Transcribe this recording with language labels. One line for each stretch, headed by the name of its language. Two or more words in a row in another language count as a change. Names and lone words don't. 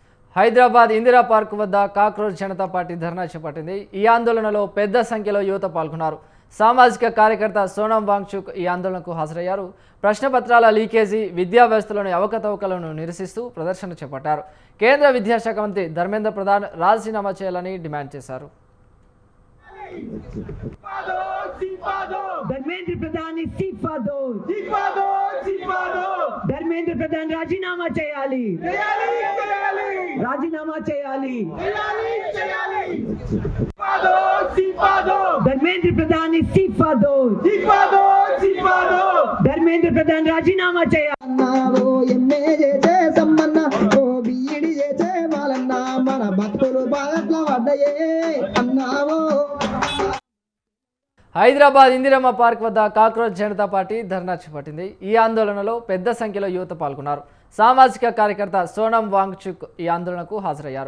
Telugu: హైదరాబాద్ ఇందిరా పార్క్ వద్ద కాక్రోచ్ జనతా పార్టీ ధర్నా చేపట్టింది. ఈ ఆందోళనలో పెద్ద సంఖ్యలో యువత పాల్గొన్నారు. సామాజిక కార్యకర్త సోనం వాంగ్చుక్ ఈ ఆందోళనకు హాజరయ్యారు. ప్రశ్నపత్రాల లీకేజీ, విద్యా వ్యవస్థలోని అవకతవకలను నిరసిస్తూ ప్రదర్శన చేపట్టారు. కేంద్ర విద్యాశాఖ మంత్రి ధర్మేంద్ర ప్రధాన్ రాజీనామా చేయాలని డిమాండ్ చేశారు.
Hindi: धर्मेंद्र प्रधान इस्तीफा दो धर्मेंद्र प्रधान
Telugu: రాజీనామా చేయాలి రాజీనామా చేయాలి
Hindi: धर्मेंद्र प्रधान इस्तीफा दो धर्मेंद्र प्रधान
Telugu: రాజీనామా చేయాలి ఎమ్మెల్యే చేసమ్మన్న ఓ బీఈడి చేసే వాళ్ళన్న మన భక్తులు బాధట్ల పడ్డయే అన్నావో. హైదరాబాద్ ఇందిరమ్మ పార్క్ వద్ద కాక్రోచ్ జనతా పార్టీ ధర్నా చేపట్టింది. ఈ ఆందోళనలో పెద్ద సంఖ్యలో యువత పాల్గొన్నారు. సామాజిక కార్యకర్త సోనం వాంగ్చుక్ ఈ ఆందోళనకు హాజరయ్యారు.